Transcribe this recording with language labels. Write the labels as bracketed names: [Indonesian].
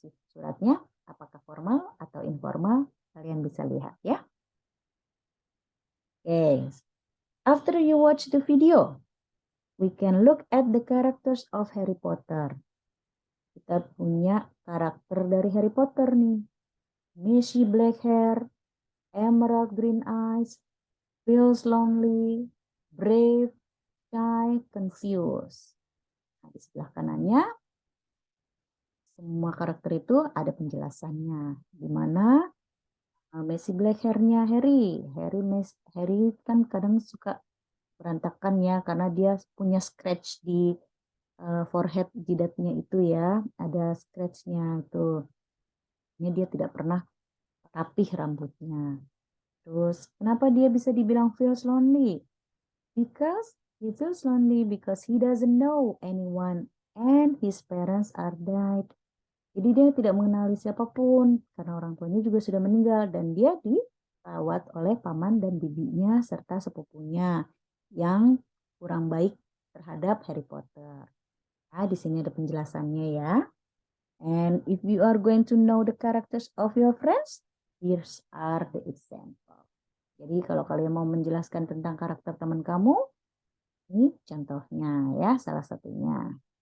[Indonesian] Suratnya apakah formal atau informal, kalian bisa lihat ya. [English] Okay. After you watch the video, we can look at the characters of Harry Potter. [Indonesian] Kita punya karakter dari Harry Potter nih. [English] Messy black hair, emerald green eyes, feels lonely, brave, shy, confused. [Indonesian] Nah, di sebelah kanannya, semua karakter itu ada penjelasannya. Di mana [English] messy black hair- [Indonesian] nya Harry. Harry kan kadang suka berantakan ya, karena dia punya scratch di forehead jidatnya itu ya. Ada scratch-nya itu. Ini dia tidak pernah rapih rambutnya. Terus kenapa dia bisa dibilang [English] feels lonely? Because he feels lonely because he doesn't know anyone and his parents are died. [Indonesian] Jadi dia tidak mengenali siapapun karena orang tuanya juga sudah meninggal dan dia dirawat oleh paman dan bibinya serta sepupunya yang kurang baik terhadap Harry Potter. Nah, di sini ada penjelasannya ya. [English] And if you are going to know the characters of your friends, here are the example. [Indonesian] Jadi kalau kalian mau menjelaskan tentang karakter teman kamu, ini contohnya ya, salah satunya.